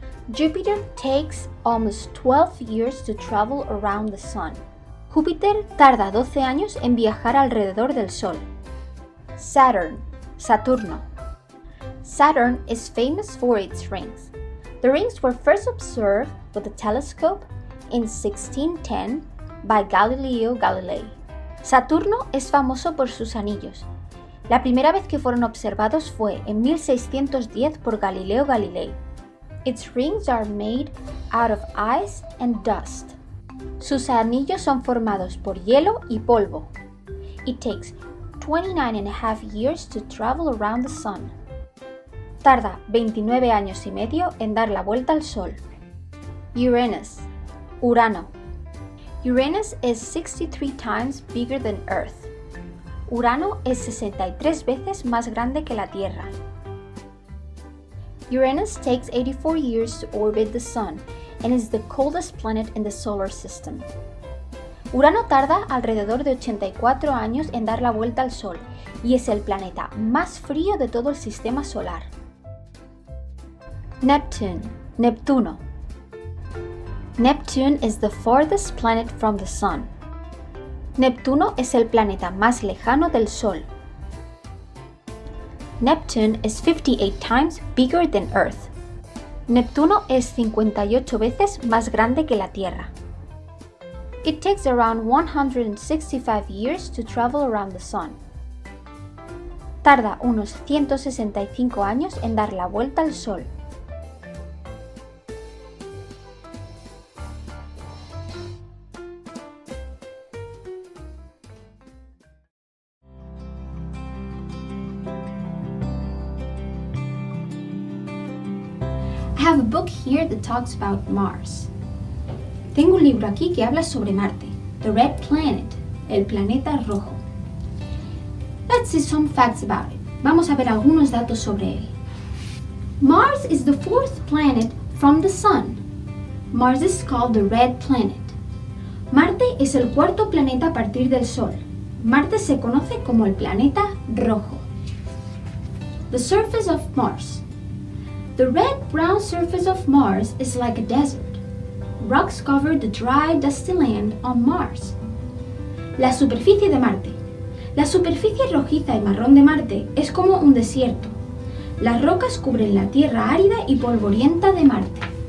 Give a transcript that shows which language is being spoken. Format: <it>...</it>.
<en>Jupiter takes almost 12 years to travel around the Sun.</en> <es>Júpiter tarda 12 años en viajar alrededor del Sol.</es> <en>Saturn, Saturno. Saturn is famous for its rings. The rings were first observed with a telescope in 1610 by Galileo Galilei.</en> <es>Saturno es famoso por sus anillos. La primera vez que fueron observados fue en 1610 por Galileo Galilei.</es> <en>Its rings are made out of ice and dust.</en> <es>Sus anillos son formados por hielo y polvo.</es> <en>It takes 29.5 years to travel around the Sun.</en> <es>Tarda 29 años y medio en dar la vuelta al Sol.</es> <en>Uranus, Urano. Uranus is 63 times bigger than Earth.</en> <es>Urano es 63 veces más grande que la Tierra.</es> <en>Uranus takes 84 years to orbit the Sun and is the coldest planet in the solar system.</en> <es>Urano tarda alrededor de 84 años en dar la vuelta al Sol y es el planeta más frío de todo el sistema solar.</es> <en>Neptune, Neptuno. Neptune is the farthest planet from the Sun.</en> <es>Neptuno es el planeta más lejano del Sol.</es> <en>Neptune is 58 times bigger than Earth.</en> <es>Neptuno es 58 veces más grande que la Tierra.</es> <en>It takes around 165 years to travel around the Sun.</en> <es>Tarda unos 165 años en dar la vuelta al Sol.</es> <en>I have a book here that talks about Mars.</en> <es>Tengo un libro aquí que habla sobre Marte,</es> <en>the red planet,</en> <es>el planeta rojo.</es> <en>Let's see some facts about it.</en> <es>Vamos a ver algunos datos sobre él.</es> <en>Mars is the fourth planet from the Sun. Mars is called the red planet.</en> <es>Marte es el cuarto planeta a partir del Sol. Marte se conoce como el planeta rojo.</es> <en>The surface of Mars. The red-brown surface of Mars is like a desert. Rocks cover the dry, dusty land on Mars.</en> <es>La superficie de Marte. La superficie rojiza y marrón de Marte es como un desierto. Las rocas cubren la tierra árida y polvorienta de Marte.</es>